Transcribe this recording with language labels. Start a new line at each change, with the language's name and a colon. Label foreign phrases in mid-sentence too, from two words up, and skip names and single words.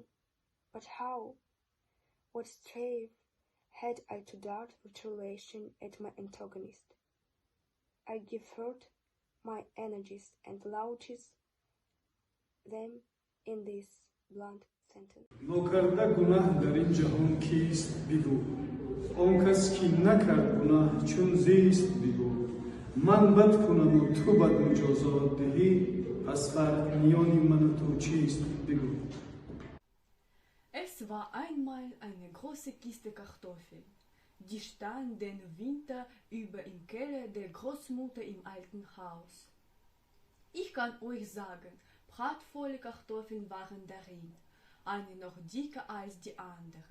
English: But how? What strive had I to dart retaliation at my antagonist? I deferred my energies and launches them in this blunt sentence.
Persian: نوکرده گناه در این جهان کیست بگو آن کس که نکرد گناه چون زیست بگو من بد کنم و تو بد مجازات دهی پس فرق میان من و تو چیست بگو.
German: Es war einmal eine große Kiste Kartoffeln. Die stand den Winter über im Keller der Großmutter im alten Haus. Ich kann euch sagen, prachtvolle Kartoffeln waren darin, eine noch dicker als die andere.